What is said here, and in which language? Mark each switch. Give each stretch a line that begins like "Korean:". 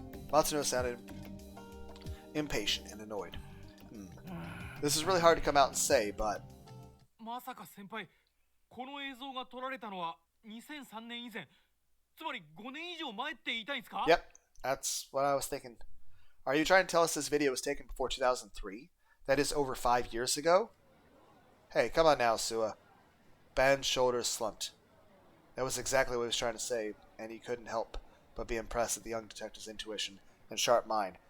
English: Matsuno sounded impatient and annoyed. This is really hard to come out and say, but
Japanese: まさか先輩、この映像が撮られたのは2003年以前、つまり5年以上前って言いたいんですか？
English: yep, that's what I was thinking. Are you trying to tell us this video was taken before 2003? That is over 5 years ago? Hey, come on now, Sua. Ben's shoulders slumped. That was exactly what he was trying to say, and he couldn't help but be impressed at the young detective's intuition and sharp mind.